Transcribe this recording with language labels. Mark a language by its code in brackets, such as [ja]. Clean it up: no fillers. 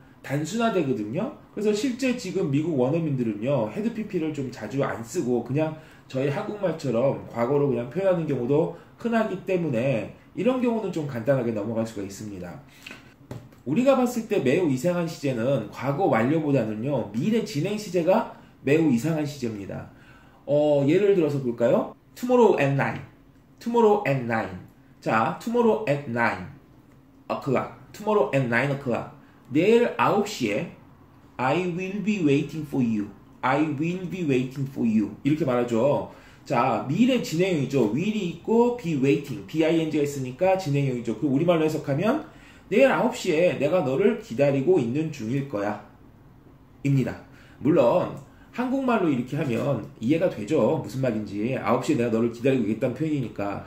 [ko] 단순화되거든요. 그래서 실제 지금 미국 원어민들은요 had pp를 좀 자주 안 쓰고 그냥 저희 한국말처럼 과거로 그냥 표현하는 경우도 흔하기 때문에 이런 경우는 좀 간단하게 넘어갈 수가 있습니다. 우리가 봤을 때 매우 이상한 시제는 과거 완료보다는요 미래 진행 시제가 매우 이상한 시제입니다. 예를 들어서 볼까요? [en] Tomorrow at 9, Tomorrow at 9. 자, Tomorrow at 9 o'clock, Tomorrow at 9 o'clock. [ko] 내일 9시에 [en] I will be waiting for you, I will be waiting for you, [ko] 이렇게 말하죠. 자, 미래 진행형이죠. will이 있고 be waiting, bing가 있으니까 진행형이죠. 그 우리말로 해석하면 내일 9시에 내가 너를 기다리고 있는 중일 거야 입니다. 물론 한국말로 이렇게 하면 이해가 되죠. 무슨 말인지. 9시에 내가 너를 기다리고 있겠다는 표현이니까.